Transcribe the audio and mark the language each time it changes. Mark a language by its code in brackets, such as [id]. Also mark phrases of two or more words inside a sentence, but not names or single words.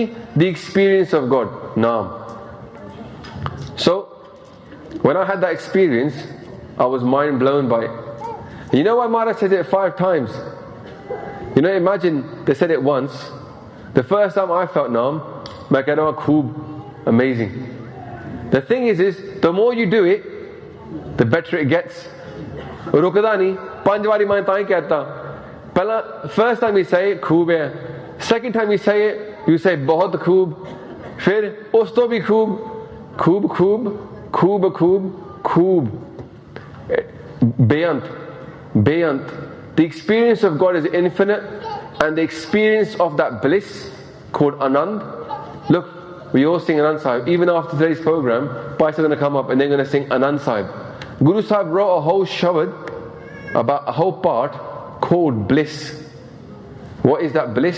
[en] The experience of God Naam so when I had that experience I was mind blown by it you know why Maharaj said it 5 times you know imagine they said it once the first time I felt Naam I said oh khoob amazing the thing is the more you do it the better it gets [pa] ਰੁਕਦਾ ਨਹੀਂ 5 ਵਾਰੀ ਮੈਂ ਤਾਂ ਕਹਿੰਦਾ ਪਹਿਲਾ [en] first time you say it [pa] ਖੂਬ ਹੈ [en] second time you say it you say [pa] ਬਹੁਤ ਖੂਬ ਫਿਰ ਉਸ ਤੋਂ ਵੀ ਖੂਬ ਖੂਬ ਖੂਬ ਖੂਬ ਖੂਬ ਖੂਬ [en] beyant the experience of God is infinite and the experience of that bliss called Anand look we all sing Anand Sahib even after today's program Pais are going to come up and they're going to sing Anand Sahib Guru Sahib wrote a whole shabad about a whole part called bliss what is that bliss?